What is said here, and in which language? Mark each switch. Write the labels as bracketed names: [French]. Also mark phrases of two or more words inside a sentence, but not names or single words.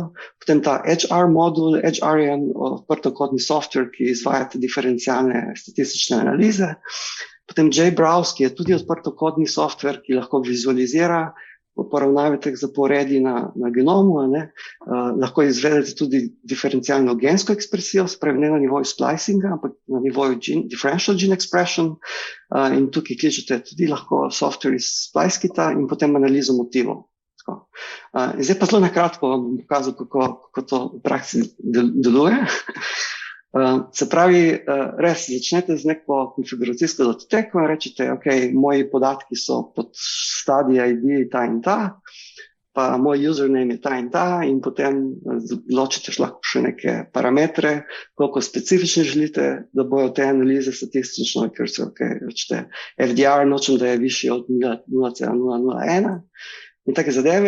[Slovenian] Potem ta HR modul, HR je odprtokodni software, ki izvaja diferencialne statistične analize. Potem JBrowse, ki je tudi odprtokodni software, ki lahko vizualizira poravnave teh zaporedi na genomu, lahko izvedete tudi diferencialno gensko ekspresijo, spravi ne na nivoju splicinga, ampak na nivoju [English] differential gene expression, [Slovenian] in tukaj kličete tudi lahko software iz SpliceKita in potem analizo motivov. Zdaj pa zelo na kratko vam bom pokazal, kako to v praksi deluje. Se pravi, res začnete z neko konfiguracijsko datoteko in rečete, ok, moji podatki so pod stadij ID ta in ta, pa moj username je ta in potem ločite lahko še neke parametre, koliko specifični želite, da bojo te analize statistično, ker se rečete FDR, nočem, da je višji od 0,001 in take zadeve.